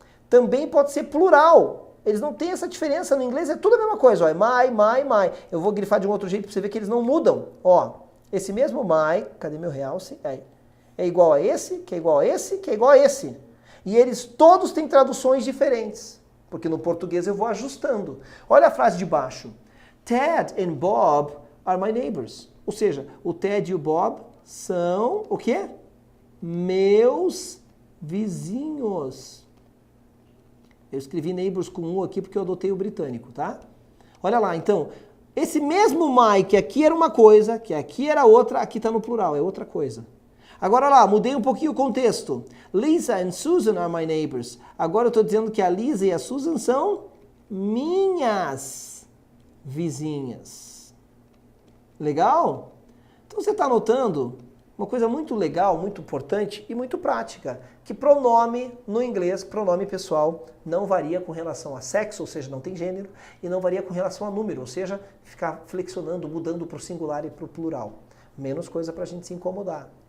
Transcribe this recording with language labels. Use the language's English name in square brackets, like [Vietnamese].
[Portuguese] Também pode ser plural. Eles não têm essa diferença. No inglês é tudo a mesma coisa. Ó. É my. Eu vou grifar de um outro jeito para você ver que eles não mudam. Ó, esse mesmo my, cadê meu realce? Aí. É igual a esse, que é igual a esse, que é igual a esse. E eles todos têm traduções diferentes. Porque no português eu vou ajustando. Olha a frase de baixo. [English] Ted and Bob are my neighbors. [Portuguese] Ou seja, o Ted e o Bob são o quê? Meus vizinhos. Eu escrevi neighbors com um aqui porque eu adotei o britânico, tá? Olha lá, então, esse mesmo my, que aqui era uma coisa, que aqui era outra, aqui está no plural, é outra coisa. Agora lá, mudei um pouquinho o contexto. [English] Lisa and Susan are my neighbors. [Portuguese] Agora eu estou dizendo que a Lisa e a Susan são minhas vizinhas. Legal? Então você está notando uma coisa muito legal, muito importante e muito prática, que pronome no inglês, pronome pessoal, não varia com relação a sexo, ou seja, não tem gênero, e não varia com relação a número, ou seja, ficar flexionando, mudando para o singular e para o plural. Menos coisa para a gente se incomodar.